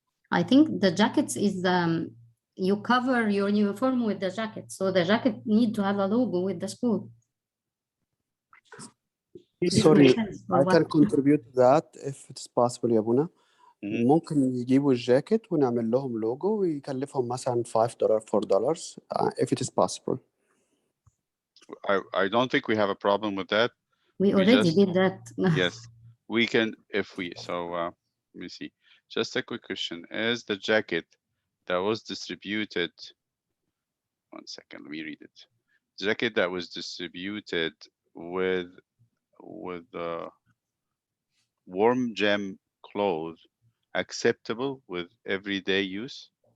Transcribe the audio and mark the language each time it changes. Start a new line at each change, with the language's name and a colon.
English: I think the jackets is you cover your uniform with the jacket. So the jacket need to have a logo with the school. Sorry, I can contribute to that if it's possible يا بونا.
Arabic: ممكن يجيبوا الجاكيت ونعمل لهم لوجو ويكلفهم مثلا $5 $4
English: if it is possible. I don't think we have a problem with that. We already did that. Yes, we can if we. So let me see. Just a quick question: is the jacket that was distributed? 1 second, let me read it. Jacket that was distributed with the warm gem clothes acceptable with everyday use?